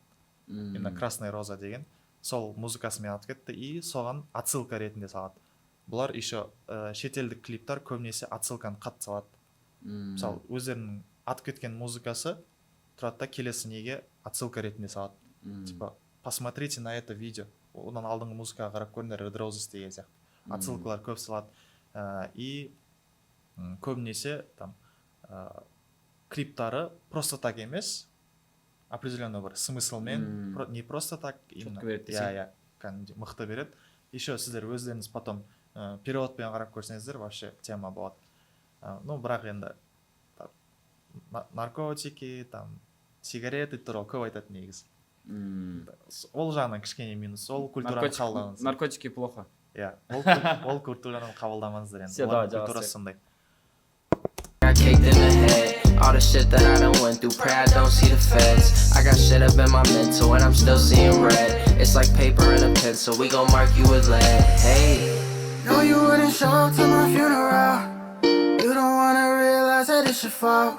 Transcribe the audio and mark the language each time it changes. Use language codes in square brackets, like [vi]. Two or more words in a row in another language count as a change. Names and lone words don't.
[kk] Именно Красная роза деген. Сол музыкасымен атып кетті, и соған отсылка ретінде салады. Бұлар еще шетелдік клиптар көбінесе отсылканы қатты салады. Мысалы, өздерінің атып кеткен музыкасы тұрады да келесі неге отсылка ретінде салады. [ru] Типа, посмотрите на это видео. [kk] Одан алдыңғы музыкаға қарап көріңдер, Red Roses деген сияқты. Отсылкалар көп салады. И көбінесе там клиптары [ru] просто так [kk] емес, определенный бір смыслмен, [ru] не просто так, именно, [kk] кәдімгідей мықты береді. Еще сіздер өздеріңіз потом переводпен қарап көрсеңіздер, вообще тема болады. Ну, бірақ енді [ru] наркотики, там, сигареты [kk] туралы көп айтады негізі. Ол жағынан кішкене минус, ол культураны қабылдамаңыздар. [ru] Наркотики плохо. [kk] Иә, ол культураны қабылдамаңыздар енді. Олардың культурасы сондай. [en] Got kicked in the head, all the shit that I done went through, pray I don't see the feds. I got shit up in my mental and I'm still seeing red. It's like paper and a pencil, we gon' mark you with lead. Hey. No, you wouldn't show up to my funeral. You don't wanna realize that it's your fault.